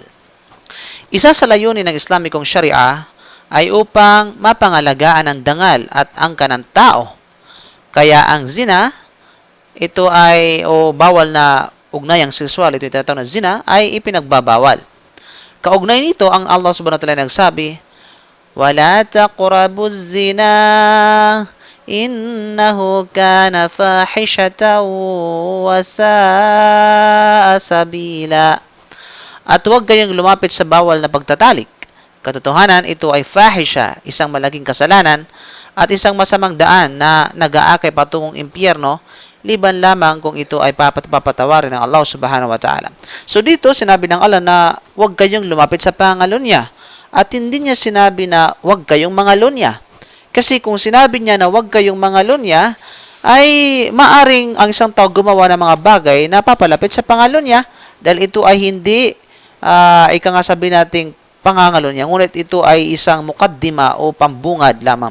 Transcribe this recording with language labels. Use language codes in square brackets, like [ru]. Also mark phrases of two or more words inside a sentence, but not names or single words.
[tl] Isa sa layunin ng Islamikong Sharia ay upang mapangalagaan ang dangal at angkan ng tao. Kaya ang zina, ito ay bawal na ugnayang sexual, ito tinatawag na zina, ay ipinagbabawal. Kaugnay nito ang [ar] الله سبحانه وتعالى nagsabi, وَلَا تَقْرَبُوا الزِّنَا إِنَّهُ كَانَ فَاحِشَةً وَسَاءَ سَبِيلًا. [tl] At huwag kayong lumapit sa bawal na pagtatalik. Katotohanan, ito ay fahisha, isang malaking kasalanan, at isang masamang daan na nag-aakay patungong impyerno, liban lamang kung ito ay papatawarin ng [ar] الله سبحانه وتعالى. [tl] So dito, sinabi ng Allah na huwag kayong lumapit sa pangalunya. At hindi niya sinabi na huwag kayong mangalunya. Kasi kung sinabi niya na huwag kayong mangalunya, ay maaring ang isang tao gumawa ng mga bagay na papalapit sa pangalunya dahil ito ay hindi ika nga sabi nating pangangalunya, ngunit ito ay isang mukaddima o pambungad lamang.